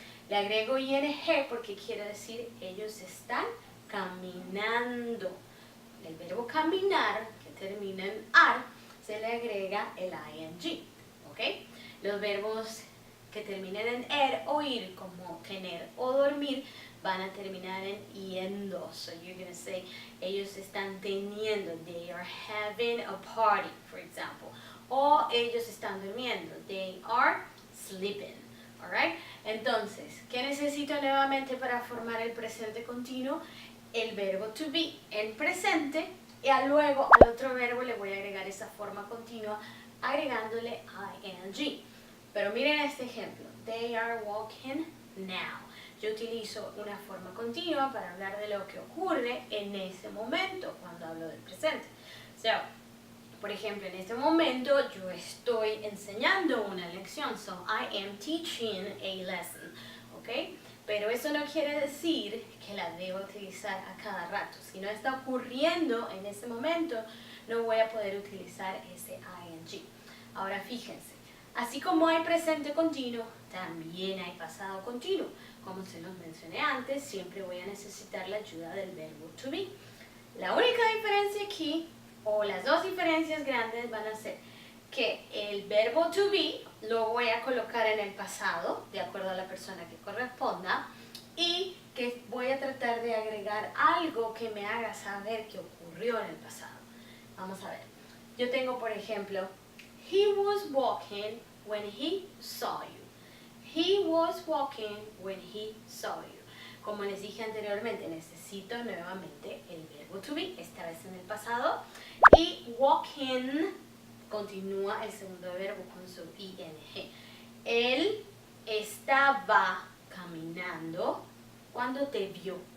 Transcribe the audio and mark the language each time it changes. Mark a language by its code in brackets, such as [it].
[es] Le agrego ing porque quiere decir ellos están caminando. El verbo caminar, que termina en ar, se le agrega el ing. ¿Ok? Los verbos que terminan en er o ir, como tener o dormir, van a terminar en iendo. [en] So you're going to say, ellos están teniendo. They are having a party, for example. [es] O ellos están durmiendo. They are sleeping. Alright? Entonces, ¿qué necesito nuevamente para formar el presente continuo? El verbo to be en presente y luego al otro verbo le voy a agregar esa forma continua agregándole ing. Pero miren este ejemplo. They are walking now. Yo utilizo una forma continua para hablar de lo que ocurre en ese momento cuando hablo del presente. So, por ejemplo, en este momento yo estoy enseñando una lección. [en] So, I am teaching a lesson. [es] ¿Ok? Pero eso no quiere decir que la debo utilizar a cada rato. Si no está ocurriendo en ese momento, no voy a poder utilizar ese ing. Ahora fíjense, así como hay presente continuo, también hay pasado continuo. Como se los mencioné antes, siempre voy a necesitar la ayuda del verbo to be. La única diferencia aquí, o las dos diferencias grandes, van a ser que el verbo to be lo voy a colocar en el pasado, de acuerdo a la persona que corresponda, y que voy a tratar de agregar algo que me haga saber que ocurrió en el pasado. Vamos a ver. [en] Yo tengo, por ejemplo, he was walking when he saw you. He was walking when he saw you. [es] Como les dije anteriormente, necesito nuevamente el verbo to be, esta vez en el pasado, y walking continúa el segundo verbo con su ing. Él estaba caminando cuando te vio.